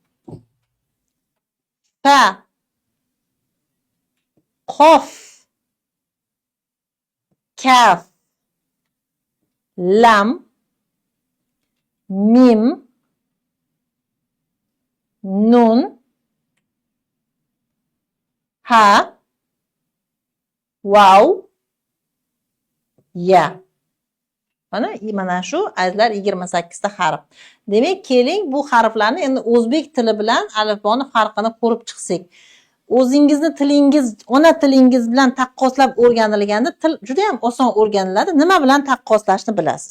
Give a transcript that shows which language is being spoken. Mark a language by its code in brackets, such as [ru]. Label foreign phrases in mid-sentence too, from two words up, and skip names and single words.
[uz] fa, qof, kaf, lam, mim, nun, ha, wow, ya. Mana shu azizlar 28 ta harf. Demak, keling bu harflarni endi o'zbek tili bilan alifboni farqini ko'rib chiqsak. O'zingizni tilingiz, ona tilingiz bilan taqqoslab o'rganilganda til juda ham oson o'rganiladi. Nima bilan taqqoslashni bilasiz.